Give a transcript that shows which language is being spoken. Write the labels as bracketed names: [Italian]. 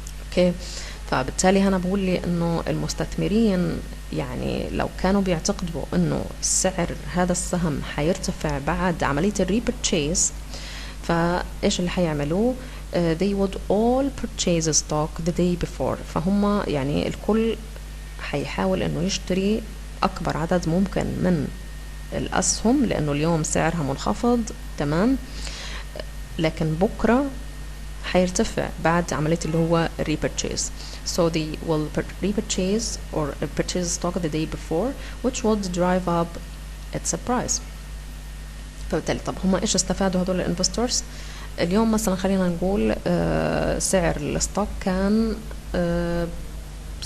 [Arabic] Okay, فبالتالي هنا بقول لي انه المستثمرين يعني لو كانوا بيعتقدوا انه سعر هذا السهم حيرتفع بعد عملية الريبرتشيز، فايش اللي حيعملوه؟ [English] they would all purchase stock the day before. [Arabic] فهم يعني الكل حيحاول انه يشتري اكبر عدد ممكن من الأسهم، لأنه اليوم سعرها منخفض. تمام، لكن بكرة حيرتفع بعد عملية اللي هو repurchase. [English] So they will repurchase or purchase stock the day before, which would drive up its price. [Arabic] فبالتالي طب هم إيش استفادوا هدول الانفستورز؟ اليوم مثلا خلينا نقول سعر الستوك كان $16،